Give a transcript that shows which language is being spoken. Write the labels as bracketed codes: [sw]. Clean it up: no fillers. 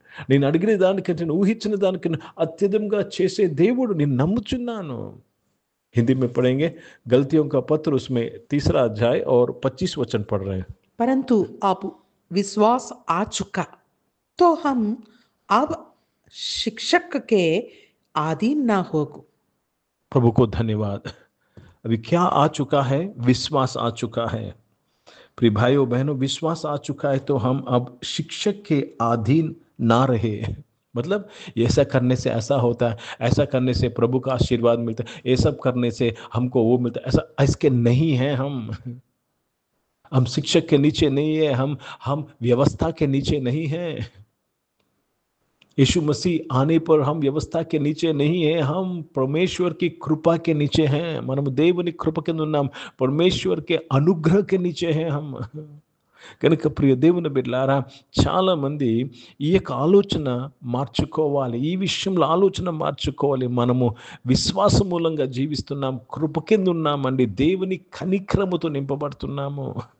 [te] నేను అడిగిన దానికంటే, నేను ఊహించిన దానికంటే అత్యధికంగా చేసే దేవుడు నేను నమ్ముచున్నాను. [hi] हिंदी में पढ़ेंगे गलतियों का पत्र, उसमें 3रा अध्याय और 25 वचन पढ़ रहे हैं. परंतु अब विश्वास आ चुका तो हम अब शिक्षक के अधीन ना हो. प्रभु को धन्यवाद. अभी क्या आ चुका है? विश्वास आ चुका है. प्रिय भाइयों बहनों, विश्वास आ चुका है तो हम अब शिक्षक के अधीन ना रहे. मतलब ऐसा करने से ऐसा होता है, ऐसा करने से प्रभु का आशीर्वाद मिलता है, ये सब करने से हमको वो मिलता है, ऐसा इसके नहीं है. हम शिक्षक के नीचे नहीं है, हम व्यवस्था के नीचे नहीं है. यीशु मसीह आने पर हम व्यवस्था के नीचे नहीं है, हम परमेश्वर की कृपा के नीचे हैं. [te] మనం దేవుని కృప కింద ఉన్నాం, [hi] పరమేశ్వర్ के अनुग्रह के नीचे हैं हम. [te] కనుక ప్రియ దేవుని బిడ్డలారా, చాలామంది ఈ యొక్క ఆలోచన మార్చుకోవాలి, ఈ విషయంలో ఆలోచన మార్చుకోవాలి. మనము విశ్వాస మూలంగా జీవిస్తున్నాం, కృప కింద ఉన్నామండి, దేవుని కనిక్రముతో నింపబడుతున్నాము.